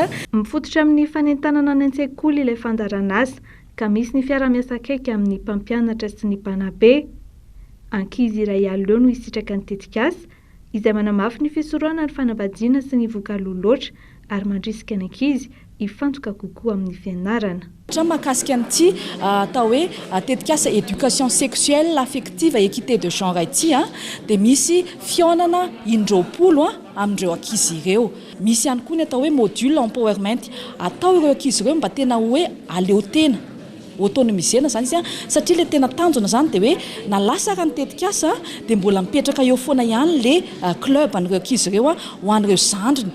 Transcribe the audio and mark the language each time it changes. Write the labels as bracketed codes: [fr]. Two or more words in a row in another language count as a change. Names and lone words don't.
[mg] mifototra amin'ny fanentanana any an-tsekoly ilay fandaran'asa ka misy ny fiara-miasa akaiky amin'ny mpampianatra sy ny mpanabe. Ankizy iray alina eo no isitraka ny tetikasa izay manamafy ny fisorohana ny fanambadiana sy ny vokaloloatra ary mandrisika ny ankizy hifantoka kokoa amin'ny fianarana. Mahakasika an'ity atao hoe tetikasa [fr] éducation sexuelle affective et équité de genre [mg] ity de misy fionana indroapolo amindreo ankizy ireo. Misy ihany koa ny atao hoe [en] module empowerment [mg] atao ireo ankizy ireo mba tena hoe aleo tena autonomisena zany izy satria le tena tanjona zany de hoe na lasa raha ny tetikasa de mbola mipetraka eo foana ihany le club an'ireo ankizy ireo ho an'ireo zandriny.